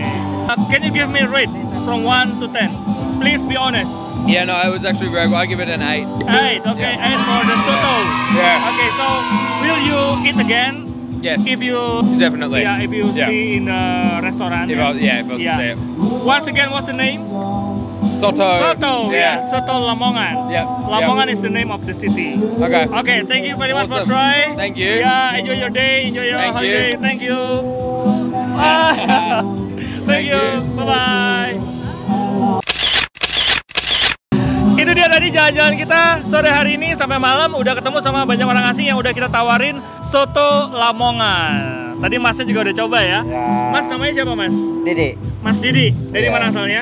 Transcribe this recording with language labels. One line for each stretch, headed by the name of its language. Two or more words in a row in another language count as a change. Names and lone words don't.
English: Can you give me a rate from 1 to 10? Please be honest. Yeah, no, it was actually very good. I give it an 8. 8, okay. Yeah. 8 for the Soto. Yeah. Okay, so will you eat again? Yes. If you Definitely. Yeah, if you see in the restaurant. If I was to say it. Once again, what's the name? Soto. Soto. Yeah. Soto Lamongan. Yeah. Lamongan is the name of the city. Okay. Okay. Thank you very much for Awesome. trying. Thank you. Yeah. Enjoy your day. Enjoy your Thank holiday. you. Thank you. Thank you. Bye bye.
Indonesian: Itu dia tadi jalan-jalan kita sore hari ini sampai malam. Udah ketemu sama banyak orang asing yang udah kita tawarin Soto Lamongan. Tadi masnya juga udah coba ya? Ya. Mas namanya siapa mas? Didi. Mas Didi. Dari Ya. mana asalnya?